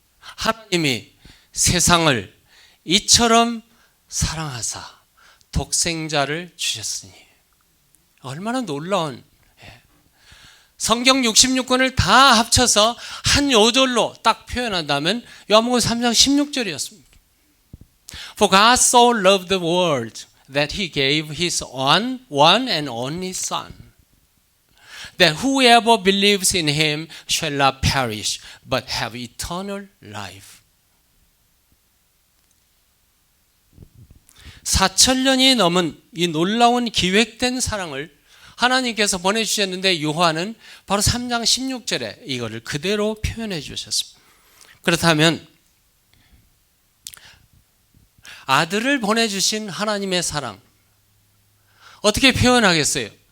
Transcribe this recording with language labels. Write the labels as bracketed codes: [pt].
[ko] 하나님이 세상을 이처럼 사랑하사 독생자를 주셨으니. 얼마나 놀라운 성경 66권을 다 합쳐서 한 요절로 딱 표현한다면 요한복음 3장 16절이었습니다. [en] For God so loved the world that he gave his one and only Son, that whoever believes in him shall not perish, but have eternal life. [ko] 4,000년이 넘은 이 놀라운 기획된 사랑을 하나님께서 보내주셨는데 요한은 바로 3장 16절에 이거를 그대로 표현해 주셨습니다. 그렇다면 아들을 보내주신 하나님의 사랑 어떻게 표현하겠어요?